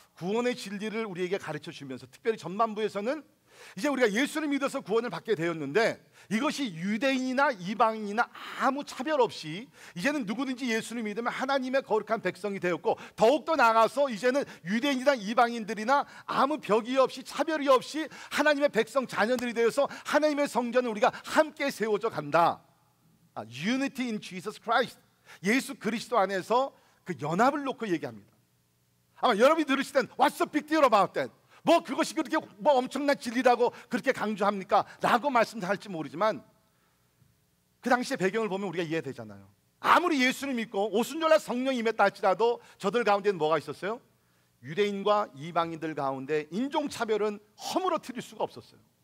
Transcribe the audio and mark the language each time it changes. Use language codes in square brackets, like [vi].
[ko] 구원의 진리를 우리에게 가르쳐 주면서, 특별히 전반부에서는 이제 우리가 예수를 믿어서 구원을 받게 되었는데 이것이 유대인이나 이방인이나 아무 차별 없이 이제는 누구든지 예수를 믿으면 하나님의 거룩한 백성이 되었고, 더욱더 나아가서 이제는 유대인이나 이방인들이나 아무 벽이 없이 차별이 없이 하나님의 백성 자녀들이 되어서 하나님의 성전을 우리가 함께 세워져 간다. [en] Unity in Jesus Christ, [ko] 예수 그리스도 안에서 그 연합을 놓고 얘기합니다. 아마 여러분이 들으실 땐 [en] What's the big deal about that? [ko] 뭐 그것이 그렇게 뭐 엄청난 진리라고 그렇게 강조합니까? 라고 말씀할지 모르지만 그 당시의 배경을 보면 우리가 이해되잖아요. 아무리 예수를 믿고 오순절날 성령이 임했다 할지라도 저들 가운데는 뭐가 있었어요? 유대인과 이방인들 가운데 인종차별은 허물어뜨릴 수가 없었어요.